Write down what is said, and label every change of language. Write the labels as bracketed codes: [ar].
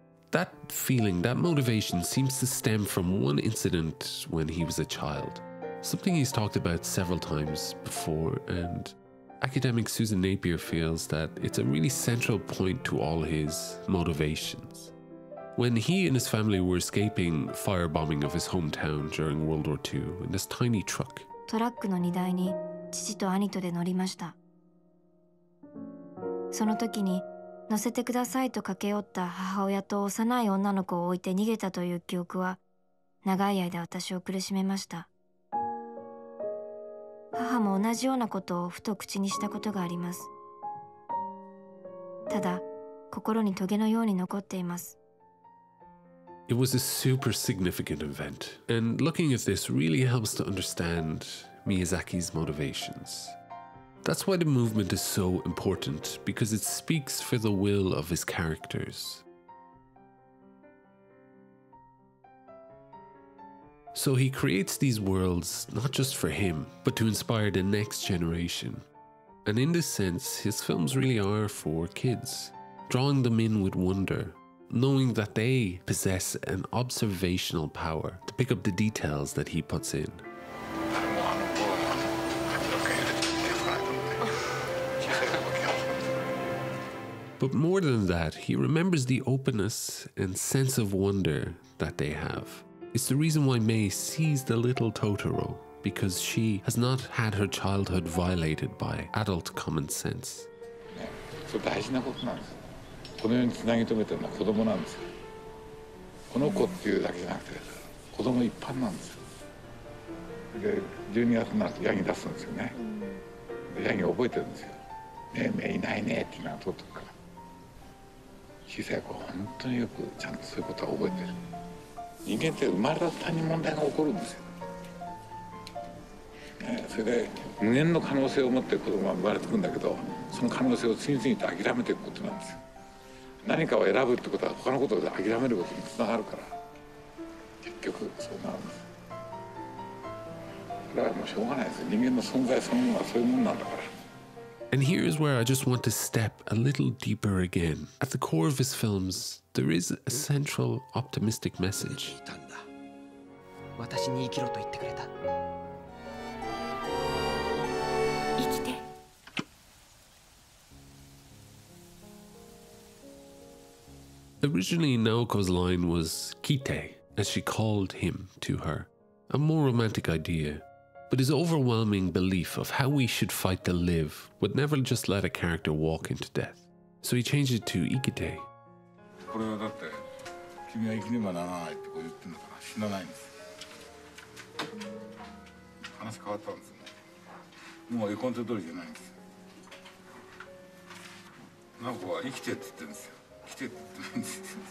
[en] That feeling, that motivation seems to stem from one incident when he was a child, something he's talked about several times before, and academic Susan Napier feels that it's a really central point to all his motivations. When he and his family were escaping firebombing of his hometown during World War II in this tiny truck. [ja] トラックの荷台に父と兄とで乗りました。その時に乗せてくださいと駆け寄った母親と幼い女の子を置いて逃げたという記憶は長い間私を苦しめました。母も同じようなことをふと口にしたことがあります。ただ心にトゲのように残っています。 [en] It was a super significant event, and looking at this really helps to understand Miyazaki's motivations. That's why the movement is so important, because it speaks for the will of his characters. So he creates these worlds not just for him, but to inspire the next generation. And in this sense, his films really are for kids, drawing them in with wonder, knowing that they possess an observational power to pick up the details that he puts in. But more than that, he remembers the openness and sense of wonder that they have. It's the reason why Mei sees the little Totoro, because she has not had her childhood violated by adult common sense. [ja] それ大事なことなんです。この世につなぎ止めてるのは子供なんですよ。この子っていうだけじゃなくて子供一般なんですよ。で12月になるとヤギ出すんですよね。ヤギ覚えてるんですよ。ねえいないねっていうのは取ってるから。小さい子は本当によくちゃんとそういうことは覚えてる。人間って生まれた途端に問題が起こるんですよ。それで無限の可能性を持って子供が生まれてくるんだけど、その可能性を次々と諦めていくことなんですよ。何かを選ぶってことは他のことで諦めることにつながるから、結局そうなるんです。これはもうしょうがないですよ。人間の存在そのものはそういうものなんだから。 [en] And here is where I just want to step a little deeper again. At the core of his films, there is a central optimistic message. [ja] 私に生きろと言ってくれた。生きて。 [en] Originally, Naoko's line was Kite, as she called him to her, a more romantic idea. But his overwhelming belief of how we should fight to live would never just let a character walk into death. So he changed it to Ikite. [ja] これはだって君は生きねばならないってこう言ってんだから死なないんです。話変わったんですよね。もう絵コンテ通りじゃないんですよ。直子は生きてって言ってるんですよ。生きてって言ってないんですよ。